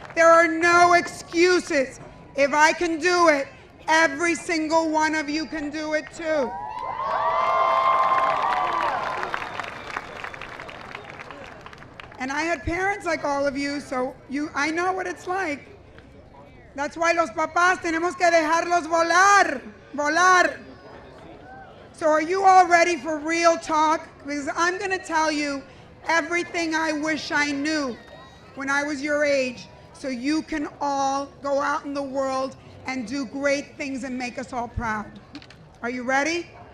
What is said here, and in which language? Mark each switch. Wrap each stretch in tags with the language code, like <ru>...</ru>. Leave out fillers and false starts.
<en>There are no excuses. If I can do it, every single one of you can do it too. And I had parents like all of you, so I know what it's like. That's why</en> <es>los papás tenemos que dejarlos volar, volar.</es> <en>So are you all ready for real talk? Because I'm going to tell you everything I wish I knew when I was your age, so you can all go out in the world and do great things and make us all proud. Are you ready?</en>